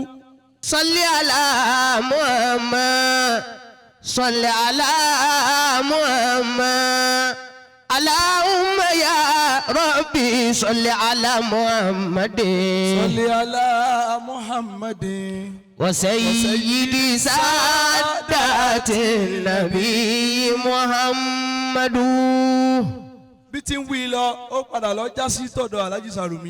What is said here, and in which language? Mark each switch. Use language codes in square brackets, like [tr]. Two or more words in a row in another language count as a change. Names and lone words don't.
[ar] صل على محمد صل على محمد اللهم يا ربي صل على محمد صل على محمد وسيدي سادات النبي محمد [yo] tí ń wí lọ ó padà lọ já sí tọ̀dọ̀ Alhaji Sarumi.